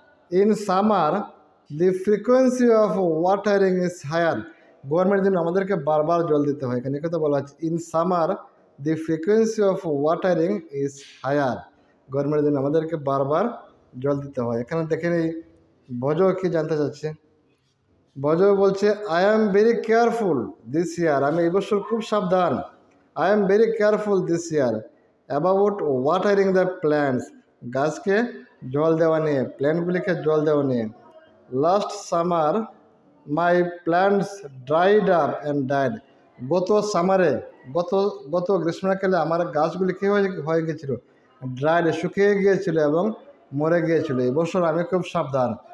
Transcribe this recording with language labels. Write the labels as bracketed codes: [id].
[en] In summer, the frequency of watering is higher. [bn] গরমের দিন আমাদেরকে বারবার জল দিতে হয়, এখানে কথা বলা হচ্ছে [en] In summer the frequency of watering is higher. [bn] গরমের দিন আমাদেরকে বারবার জল দিতে হয়। এখানে দেখেন এই ভজ কি জানতে চাচ্ছে। ভজ বলছে [en] I am very careful this year, [bn] আমি এই বছর খুব সাবধান। [en] I am very careful this year about watering the plants. [bn] গাছকে জল দেওয়া নিয়ে, প্ল্যান্টগুলিকে জল দেওয়া নিয়ে। [en] Last summer my plants dried up and died. [bn] গত সামারে, গত গ্রীষ্মকালে আমার গাছগুলি কী হয়ে গিয়েছিল? ড্রাইড, শুকিয়ে গিয়েছিল এবং মরে গিয়েছিল। এবছর আমি খুব সাবধান।